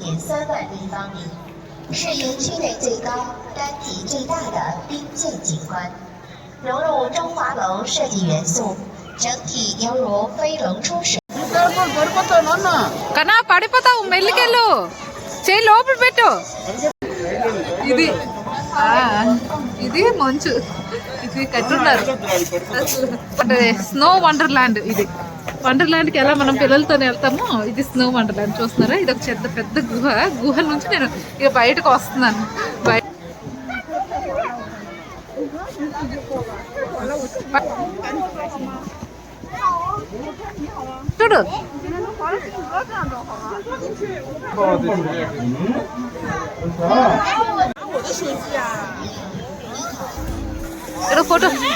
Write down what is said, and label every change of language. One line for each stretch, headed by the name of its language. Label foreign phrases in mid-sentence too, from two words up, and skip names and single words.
Chinese: 3 万立方米，是园区内最高、单体最大的冰剑景观，融入中华楼设计元素，整体犹如飞龙出水。
Telugu: కన్నా పడిపోతావు మెల్లికెళ్ళు చేయి లోపల పెట్టు ఇది ఇది మంచు ఇది కట్టున్నారు అంటే
English: snow wonderland
Telugu: ఇది వండర్లాండ్కి ఎలా మనం పిల్లలతో వెళ్తామో ఇది
English: snow wonderland
Telugu: చూస్తున్నారా ఇది ఒక పెద్ద గుహ నుంచి నేను ఇక బయటకు వస్తున్నాను చూడు ఫోటో